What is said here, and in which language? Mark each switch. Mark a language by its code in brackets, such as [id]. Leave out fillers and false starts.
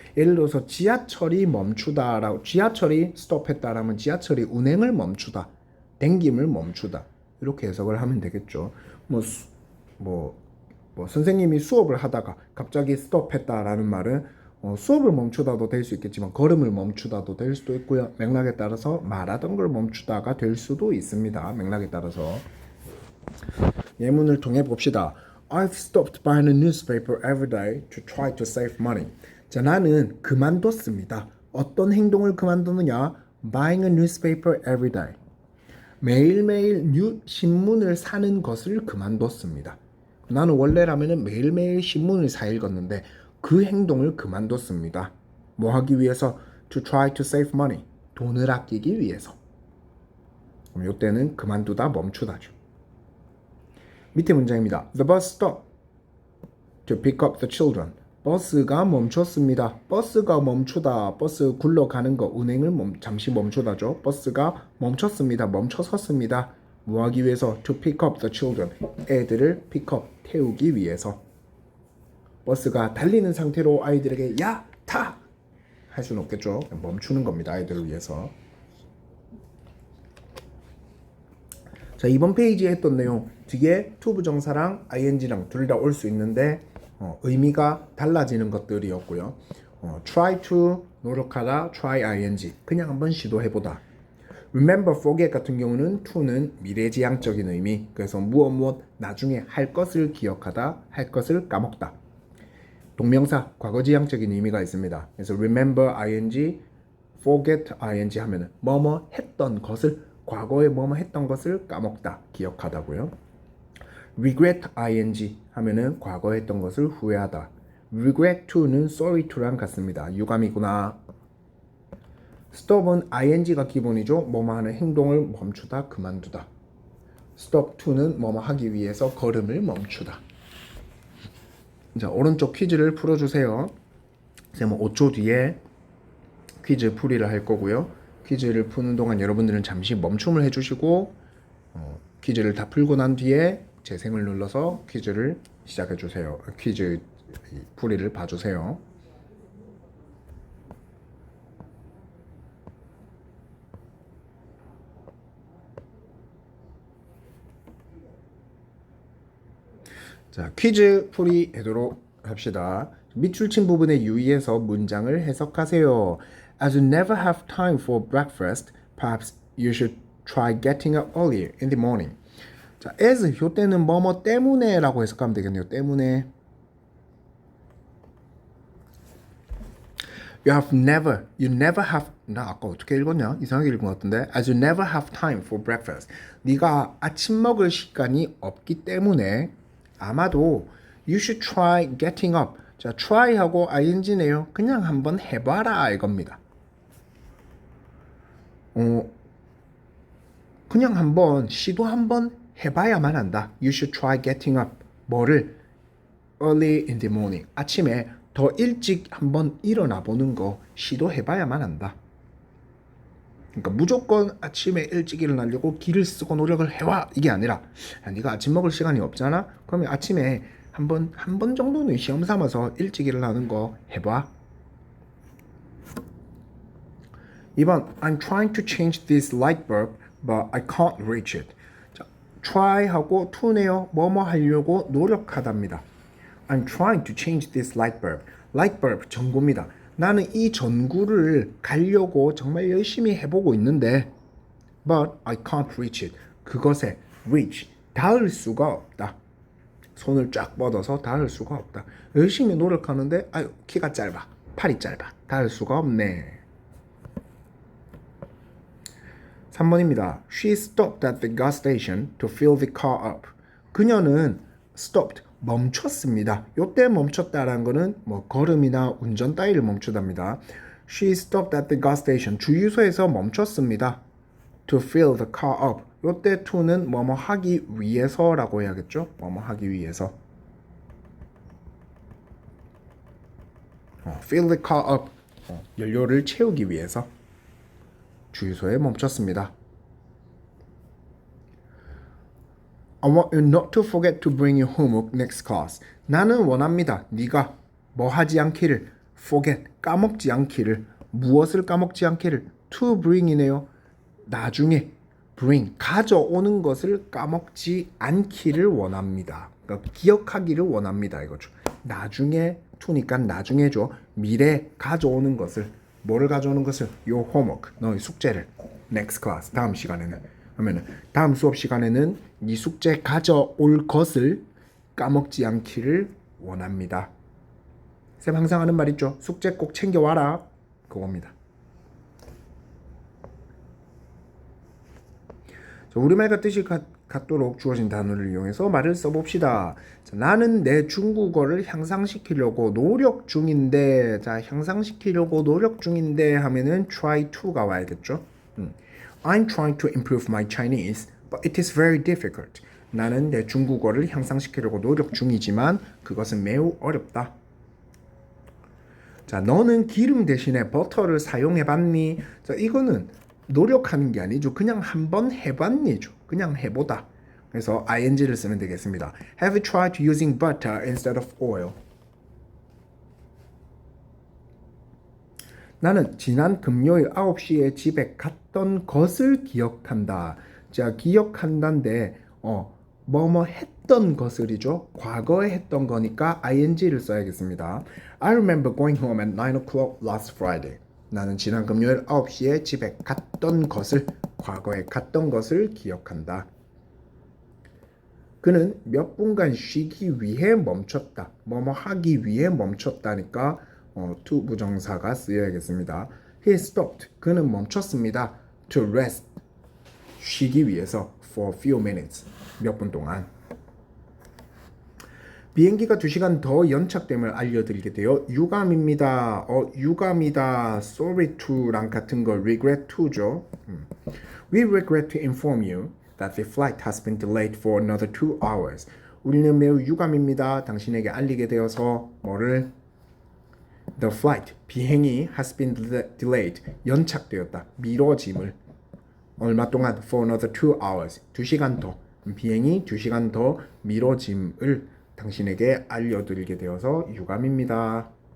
[ko] 예를 들어서 지하철이 멈추다라고 지하철이 스톱했다라면 지하철이 운행을 멈추다, 댕김을 멈추다 이렇게 해석을 하면 되겠죠. 뭐 선생님이 수업을 하다가 갑자기 스톱했다라는 말은 수업을 멈추다도 될 수 있겠지만 걸음을 멈추다도 될 수도 있고요. 맥락에 따라서 말하던 걸 멈추다가 될 수도 있습니다. 맥락에 따라서. 예문을 통해 봅시다. [en] I've stopped buying a newspaper every day to try to save money. [ko] 자, 나는 그만뒀습니다. 어떤 행동을 그만두느냐? [en] Buying a newspaper every day. [ko] 매일매일 신문을 사는 것을 그만뒀습니다. 나는 원래라면 매일매일 신문을 사 읽었는데 그 행동을 그만뒀습니다. 뭐 하기 위해서? [en] To try to save money. [ko] 돈을 아끼기 위해서. 그럼 이때는 그만두다, 멈추다죠. 밑에 문장입니다. [en] The bus stopped to pick up the children. [ko] 버스가 멈췄습니다. 버스가 멈추다. 버스 굴러가는 거 운행을 잠시 멈추다죠. 버스가 멈췄습니다. 멈춰섰습니다. 뭐 하기 위해서? [en] To pick up the children. [ko] 애들을 pick up, 태우기 위해서. 버스가 달리는 상태로 아이들에게 야! 타! 할 수는 없겠죠. 멈추는 겁니다. 아이들을 위해서. 자, 이번 페이지에 했던 내용 뒤에 to 부정사랑 ing랑 둘 다 올 수 있는데 의미가 달라지는 것들이었고요. try to 노력하다, try ing 그냥 한번 시도해보다. remember, forget 같은 경우는 to는 미래지향적인 의미, 그래서 무엇 나중에 할 것을 기억하다, 할 것을 까먹다. 동명사 과거지향적인 의미가 있습니다. 그래서 remember ing, forget ing 하면은 뭐뭐 했던 것을 과거에 뭐뭐 했던 것을 까먹다, 기억하다고요. regret ing 하면은 과거에 했던 것을 후회하다. regret to는 sorry to랑 같습니다. 유감이구나. stop은 ing가 기본이죠. 뭐뭐 하는 행동을 멈추다, 그만두다. stop to는 뭐뭐 하기 위해서 걸음을 멈추다. 자, 오른쪽 퀴즈를 풀어주세요. 쌤은 5초 뒤에 퀴즈 풀이를 할 거고요. 퀴즈를 푸는 동안 여러분들은 잠시 멈춤을 해주시고 퀴즈를 다 풀고 난 뒤에 재생을 눌러서 퀴즈를 시작해 주세요. 퀴즈 풀이를 봐주세요. 자, 퀴즈 풀이 하도록 합시다. 밑줄친 부분에 유의해서 문장을 해석하세요. [en] As you never have time for breakfast, perhaps you should try getting up earlier in the morning. [ko] 자, as 요 때는 뭐뭐 때문에 라고 해석하면 되겠네요. 때문에. [en] You never have, [ko] 나 아까 어떻게 읽었냐? 이상하게 읽은 것 같은데. [en] As you never have time for breakfast. [ko] 네가 아침 먹을 시간이 없기 때문에 아마도 [en] you should try getting up. [ko] 자, try하고 ing네요. 그냥 한번 해봐라 이겁니다. 그냥 한번 시도 한번 해봐야만 한다. [en] You should try getting up. [ko] 뭐를? [en] Early in the morning. [ko] 아침에 더 일찍 한번 일어나 보는 거 시도해봐야만 한다. 그러니까 무조건 아침에 일찍 일어나려고 기를 쓰고 노력을 해와 이게 아니라 야, 네가 아침 먹을 시간이 없잖아? 그러면 아침에 한 번 정도는 시험 삼아서 일찍 일어나는 거 해봐. [en] 2번 I'm trying to change this light bulb but I can't reach it. 자, [ko] try하고 to네요. 뭐뭐 하려고 노력하답니다. [en] I'm trying to change this light bulb. light bulb [ko] 전구입니다. 나는 이 전구를 갈려고 정말 열심히 해보고 있는데 [en] but I can't reach it. [ko] 그것에 reach 닿을 수가 없다. 손을 쫙 뻗어서 닿을 수가 없다. 열심히 노력하는데 아유 키가 짧아. 팔이 짧아. 닿을 수가 없네. 3번입니다. [en] She stopped at the gas station to fill the car up. [ko] 그녀는 stopped 멈췄습니다. 요때 멈췄다라는 거는 뭐 걸음이나 운전 따위를 멈추답니다. [en] She stopped at the gas station. [ko] 주유소에서 멈췄습니다. [en] To fill the car up. [ko] 요때 to는 뭐뭐 하기 위해서라고 해야겠죠? 뭐뭐 하기 위해서. [en] fill the car up. [ko] 연료를 채우기 위해서 주유소에 멈췄습니다. [en] I want you not to forget to bring your homework next class. [ko] 나는 원합니다. 네가 뭐 하지 않기를 forget 까먹지 않기를 무엇을 까먹지 않기를 to bring이네요. 나중에 bring 가져오는 것을 까먹지 않기를 원합니다. 그러니까 기억하기를 원합니다. 이거죠. 나중에 to니까 나중에죠. 미래 가져오는 것을 뭐를 가져오는 것을 [en] your homework [ko] 너의 숙제를 [en] next class [ko] 다음 시간에는 그러면은 다음 수업 시간에는 이 숙제 가져올 것을 까먹지 않기를 원합니다. 쌤 항상 하는 말 있죠. 숙제 꼭 챙겨와라. 그겁니다. 자, 우리말과 뜻이 같도록 주어진 단어를 이용해서 말을 써봅시다. 자, 나는 내 중국어를 향상시키려고 노력 중인데 자 향상시키려고 노력 중인데 하면은 try to가 와야겠죠. [en] I'm trying to improve my Chinese, but it is very difficult. [ko] 나는 내 중국어를 향상시키려고 노력 중이지만 그것은 매우 어렵다. 자, 너는 기름 대신에 버터를 사용해봤니? 자, 이거는 노력하는 게 아니죠. 그냥 한번 해봤니죠. 그냥 해보다. 그래서 ing를 쓰면 되겠습니다. [en] Have you tried using butter instead of oil? [ko] 나는 지난 금요일 9시에 집에 갔던 것을 기억한다. 자, 기억한다인데 뭐뭐 했던 것을이죠. 과거에 했던 거니까 ing를 써야겠습니다. [en] I remember going home at 9 o'clock last Friday. [ko] 나는 지난 금요일 9시에 집에 갔던 것을 과거에 갔던 것을 기억한다. 그는 몇 분간 쉬기 위해 멈췄다. 뭐뭐 하기 위해 멈췄다니까 to 부정사가 쓰여야겠습니다. [en] He stopped. [ko] 그는 멈췄습니다. [en] To rest. [ko] 쉬기 위해서 [en] for a few minutes. [ko] 몇 분 동안. 비행기가 2시간 더 연착됨을 알려드리게 되어 유감입니다. 유감이다. Sorry to랑 같은 거 regret to죠. [en] We regret to inform you that the flight has been delayed for another 2 hours. [ko] 우리는 매우 유감입니다. 당신에게 알리게 되어서 뭐를 The flight, 비행이 [en] has been delayed, [ko] 연착되었다, 미뤄짐을 얼마 동안 [en] for another 2 hours, [ko] 2시간 더, 비행이 2시간 더 미뤄짐을 당신에게 알려드리게 되어서 유감입니다.